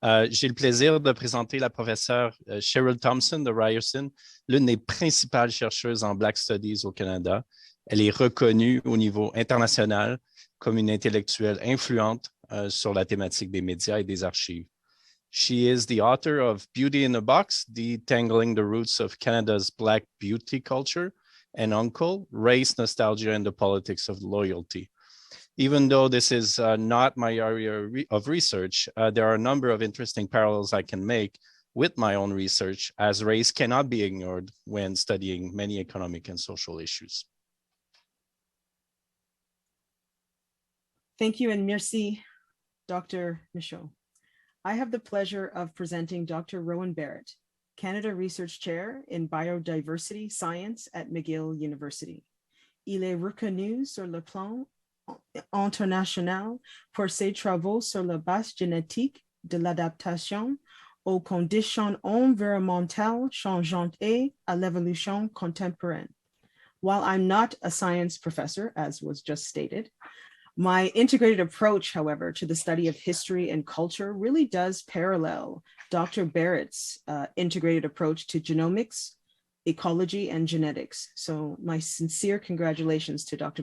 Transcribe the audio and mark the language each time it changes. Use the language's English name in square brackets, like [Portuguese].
[French] J'ai le plaisir de présenter la professeure Cheryl Thompson de Ryerson, l'une des principales chercheuses en Black Studies au Canada. Elle est reconnue au niveau international comme une intellectuelle influente sur la thématique des médias et des archives. [English] She is the author of Beauty in a Box, Detangling the Roots of Canada's Black Beauty Culture, and Uncle, Race, Nostalgia, and the Politics of Loyalty. Even though this is not my area of research, there are a number of interesting parallels I can make with my own research, as race cannot be ignored when studying many economic and social issues. Thank you and merci, Dr. Michaud. I have the pleasure of presenting Dr. Rowan Barrett, Canada Research Chair in Biodiversity Science at McGill University. [French] Il est reconnu sur le plan international pour ses travaux sur la base génétique de l'adaptation aux conditions environnementales changeantes et à l'évolution contemporaine. [English] While I'm not a science professor, as was just stated, my integrated approach, however, to the study of history and culture really does parallel Dr. Barrett's integrated approach to genomics, ecology, and genetics. So my sincere congratulations to Dr.